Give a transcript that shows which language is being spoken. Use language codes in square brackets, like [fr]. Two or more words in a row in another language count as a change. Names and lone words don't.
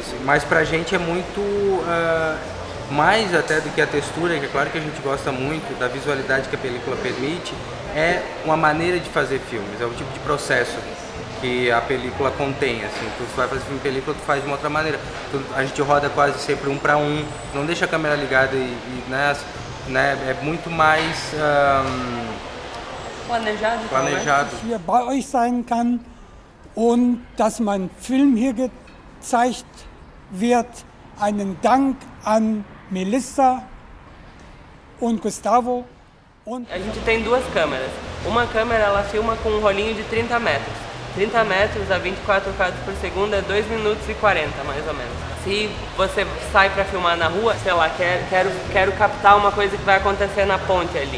[pt] Mas pra gente é muito mais até do que a textura, que é claro que a gente gosta muito da visualidade que a película permite, é uma maneira de fazer filmes, é o tipo de processo que a película contém, assim, tu vai fazer filme em película, tu faz de uma outra maneira. A gente roda quase sempre 1 para 1, não deixa a câmera ligada né, é muito mais planejado. [de] Hier bei euch sein kann und dass mein Film hier gezeigt wird, einen Dank an Melissa und Gustavo. [pt] A gente tem duas câmeras. Uma câmera ela filma com um rolinho de 30 metros. 30 metros a 24 quadros por segundo é 2 minutos e 40, mais ou menos. Se você sai para filmar na rua, sei lá, quero captar uma coisa que vai acontecer na ponte ali.